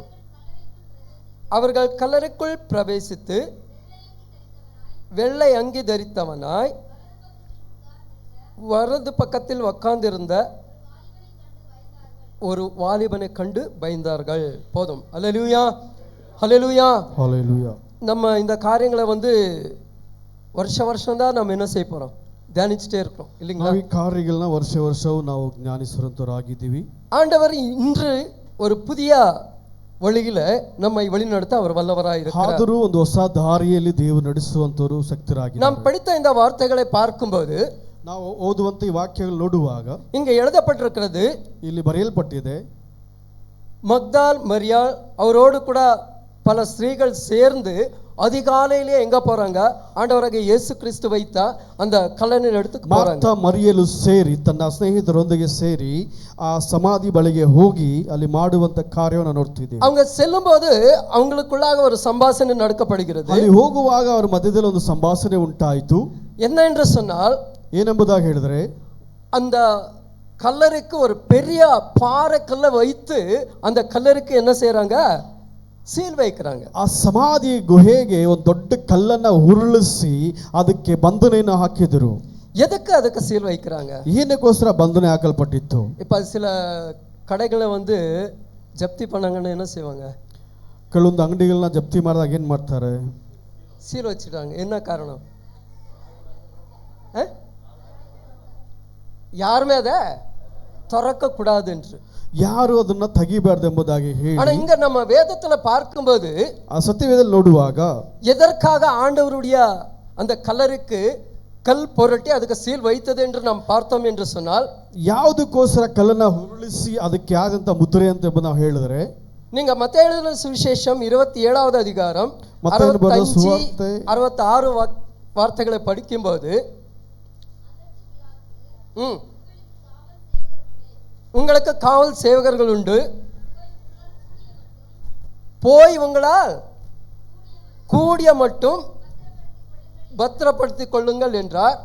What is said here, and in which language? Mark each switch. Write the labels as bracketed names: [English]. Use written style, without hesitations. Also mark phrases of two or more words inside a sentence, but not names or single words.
[Tamil] அவர்கள் கல்லறைக்குள் பிரவேசித்து வெள்ளை அங்கி தரித்தவனாய் வலது பக்கத்தில் உட்கார்ந்திருந்த ஒரு வாலிபனை கண்டு பயந்தார்கள். போதும். அல்லேலூயா, அல்லேலூயா, அல்லேலூயா. நம்ம இந்த காரியங்களை வருஷம் தான் நம்ம என்ன செய்ய போறோம், தியானிச்சுட்டே இருக்கிறோம் இல்லைங்களா? [Kannada] ಈ ಕಾರ್ಯಗಳನ್ನ ವರ್ಷ ನಾವು ಜ್ಞಾನಿಸುವಂತರಾಗಿದ್ದೀವಿ. [Tamil] ஆண்டவர் இன்று ஒரு புதிய வழியில நம்மை வழிநடத்த அவர் வல்லவராய் இருக்கிறார். [Kannada] ಆದರೂ ಒಂದು ಹೊಸ ದಾರಿಯಲ್ಲಿ ದೇವರು ನಡೆಸುವಂತವರು ಶಕ್ತರಾಗಿದ್ದಾರೆ. [Tamil] நாம் படித்த இந்த வார்த்தைகளை பார்க்கும்போது, [Kannada] ನಾವು ಓದುವಂತ ಈ ವಾಕ್ಯಗಳು ನೋಡುವಾಗ [Tamil] இங்கே எழுதப்பட்டிருக்கிறது, [Kannada] ಇಲ್ಲಿ ಬರೆಯಲ್ಪಟ್ಟಿದೆ, [Tamil] மக்தால் மரியாள் அவரோடு கூட பல ஸ்திரீகள் சேர்ந்து அதிகாலையிலே எங்க போறாங்க, ஆண்டவராகிய இயேசு கிறிஸ்து வைத்த அந்த கல்லறை இடத்துக்கு போறாங்க. [Kannada] ಮಾರ್ತಾ ಮರಿಯಲು ಸೇರಿ ತನ್ನ ಸ್ನೇಹಿತರೊಂದಿಗೆ ಸೇರಿ ಆ ಸಮಾಧಿ ಬಳಿಗೆ ಹೋಗಿ ಅಲ್ಲಿ ಮಾಡುವಂತ ಕಾರ್ಯವನ್ನು ನೋಡ್ತಿದ್ದೀವಿ. [Tamil] அவங்க செல்லும்போது அவங்களுக்குள்ளாக ஒரு சம்பாஷணை நடக்கப்படுகிறது. [Kannada] ಅಲ್ಲಿ ಹೋಗುವಾಗ ಅವರ ಮಧ್ಯದಲ್ಲಿ ಒಂದು ಸಂಭಾಷಣೆ ಉಂಟಾಯಿತು. [Tamil] என்ன என்று சொன்னால், [Kannada] ಏನೆಂಬುದಾಗಿ ಹೇಳಿದರೆ, [Tamil] அந்த கல்லறைக்கு ஒரு பெரிய பாறை கல்லை வைத்து அந்த கல்லறைக்கு என்ன செய்யறாங்க, ಸೀಲ್ வைக்கிறாங்க. [Kannada] ಆ ಸಮಾಧಿ ಗುಹೆಗೆ ಒಂದು ದೊಡ್ಡ ಕಲ್ಲನ್ನ ಉರುಳಿಸಿ ಅದಕ್ಕೆ ಬಂಧನೆಯನ್ನು ಹಾಕಿದರು. [Tamil] எதுக்கு அதுக்கு சீல் வைக்கிறாங்க? [Kannada] ಏನಕ್ಕೋಸ್ಕರ ಬಂಧನೆ ಹಾಕಲ್ಪಟ್ಟಿತ್ತು? [Tamil] இப்ப சில கடைகளை ஜப்தி பண்ணாங்கன்னா என்ன செய்வாங்க, [Kannada] ಕೆಲವೊಂದು ಅಂಗಡಿಗಳನ್ನ ಜಪ್ತಿ ಮಾಡಿದಾಗ ಏನು ಮಾಡ್ತಾರೆ, [Tamil] சீல் வச்சிட்டாங்க. என்ன காரணம்? யாருமே அதை திறக்க கூடாது என்று, [Kannada] ಯಾರು ಅದನ್ನ ತೆಗಿಬಾರ್ದು ಎಂಬುದಾಗಿ ಹೇಳಿ. [Tamil] ஆனா இங்க நம்ம வேதத்துல பார்க்கும்போது, [Kannada] ಆ ಸತ್ಯವೇದದಲ್ಲಿ ನೋಡುವಾಗ, [Tamil] எதற்காக ஆண்டவருடைய அந்த கல்லறைக்கு கல் புரட்டி அதுக்கு சீல் வைத்தது என்று நாம் பார்த்தோம் என்று சொன்னால், [Kannada] ಯಾವುದಕ್ಕೋಸ್ಕರ ಕಲ್ಲನ್ನ ಉರುಳಿಸಿ ಅದಕ್ಕೆ ಆದಂತ ಮುದ್ರೆ ಅಂತ ನಾವು ಹೇಳಿದ್ರೆ, [Tamil] நீங்க மத்தேயு எழுதின சுவிசேஷம் 27வது அதிகாரம் 65-66 வார்த்தைகளை படிக்கும்போது, உங்களுக்கு காவல் சேவகர்கள் உண்டு, போய் உங்களால் கூடிய மட்டும் பத்திரப்படுத்திக் கொள்ளுங்கள் என்றார்.